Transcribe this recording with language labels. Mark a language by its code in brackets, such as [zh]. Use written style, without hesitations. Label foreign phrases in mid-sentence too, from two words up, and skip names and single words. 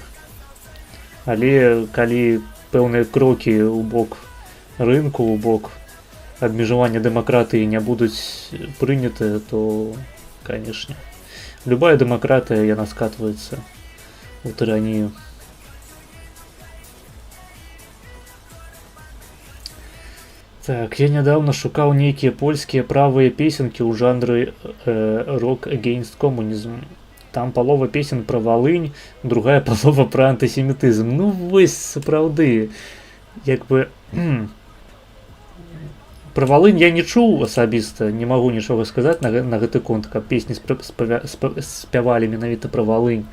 [be] Але калі пэўныя крокі ў бок рынку, ў бок абмежавання дэмакратыі не будуць прынятыя, то, канешне, любая дэмакратыя, яна скатваецца ў тыранію. Так, я нядаўна шукаў нейкія польскія правыя песенкі ў жанры [en] rock against communism. [be] Там палова песен пра Валынь, другая палова пра антысемітызм. Ну вось, сапраўды, як бы... Пра Валынь я не чуў асабіста, не магу нічога сказаць на гэты конт, каб песні спявалі менавіта пра Валынь.